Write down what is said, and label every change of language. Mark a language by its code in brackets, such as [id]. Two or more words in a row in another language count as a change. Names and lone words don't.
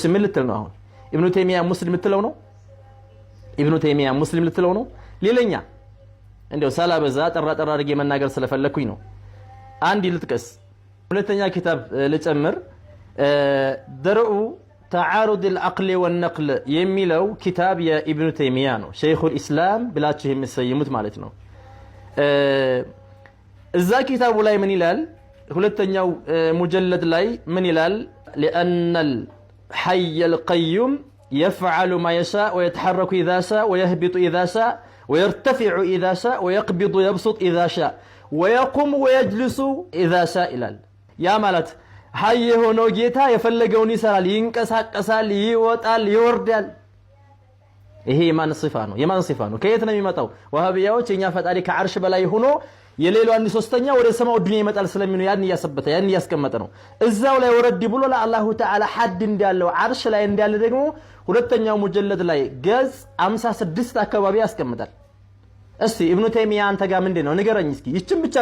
[am] ምን ልትል ነው አሁን ኢብኑ ተይሚያ ሙስሊም ልትለው ነው ኢብኑ ተይሚያ ሙስሊም ልትለው ነው ሌላኛ እንደው ሳላበዛ ጠራ አድርጌ መናገር ስለፈለኩኝ ነው አንድ ልጥቀስ ሁለተኛ ኪታብ ልጨምር درء تعارض العقل والنقل የሚለው ኪታብ የኢብኑ ተይሚያ ነው [ar] شيخ الإسلام [am] ብላችሁ የሚሰይሙት ማለት ነው እዛ ኪታቡ ላይ ምን ይላል ሁለተኛው ሙጀለድ ላይ ምን ይላል [ar] لأن الحي القيوم يفعل ما يشاء ويتحرك إذا شاء ويهبط إذا شاء ويرتفع إذا شاء ويقبض ويبسط إذا شاء ويقوم ويجلس إذا شاء [am] ይላል ያ ማለት ሀይ ሆኖ ጌታ የፈለገውን ይሰራል ይንቀሳቀሳል ይወጣል ይወርዳል ይሄ የማን ሲፋ ነው የማን ሲፋ ነው ከየት ነው የሚመጣው ወሃቢያዎች የኛ ፈጣሪ ከዓርሽ በላይ ሆኖ የሌላው አንድ ሶስተኛ ወደ ሰማው ዱንያ ይመጣል ስለሚሉ ያን ያሰበተ ያን ያስቀመጠ ነው እዛው ላይ ወረድ ብሎ [ar] لله تعالى [am] ሐድ እንዳለው ዓርሽ ላይ እንዳለ ደግሞ ሁለተኛው ሙጀለድ ላይ ገጽ 56 አካባቢ ያስቀምጣል እስቲ ኢብኑ ተይሚያ አንተ ጋር ምንድነው ንገረኝ እስኪ ይችን